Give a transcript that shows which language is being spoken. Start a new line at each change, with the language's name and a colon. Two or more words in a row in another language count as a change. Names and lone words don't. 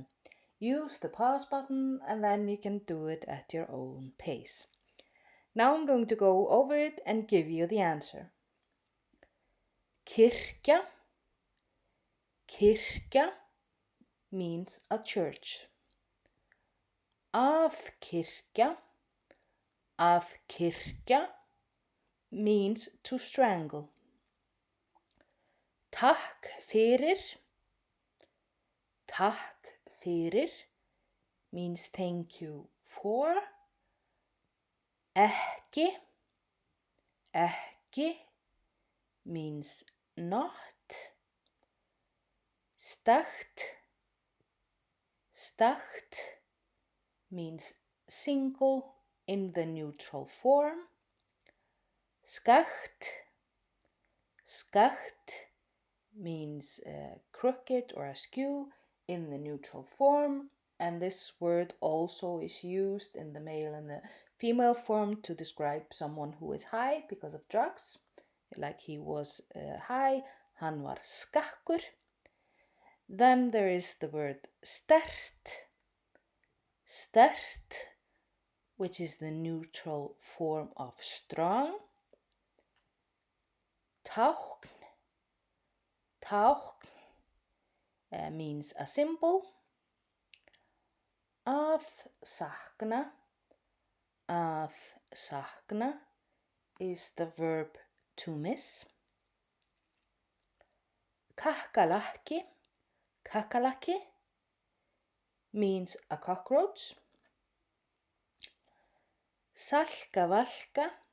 English: Use the pause button and then you can do it at your own pace. Now I'm going to go over it and give you the answer. Kirkja. Kirkja means a church.
Icelandic: Að kyrkja. Að kyrkja
English: means to strangle.
Icelandic: Takk fyrir. Takk fyrir
English: means thank you for. Ekki. Ekki means not. Stakt. Stakt means single in the neutral form. Skakt. Skakt means crooked or askew in the neutral form, and this word also is used in the male and the female form to describe someone who is high because of drugs, like he was high,
Icelandic: hann var skakkur.
English: Then there is the word stert. Stert, which is the neutral form of strong. Tákn. Tákn means a symbol.
Icelandic: Að sakna. Að sakna
English: is the verb to miss. Kakalaki. Kakalaki means a cockroach. Salka Valka.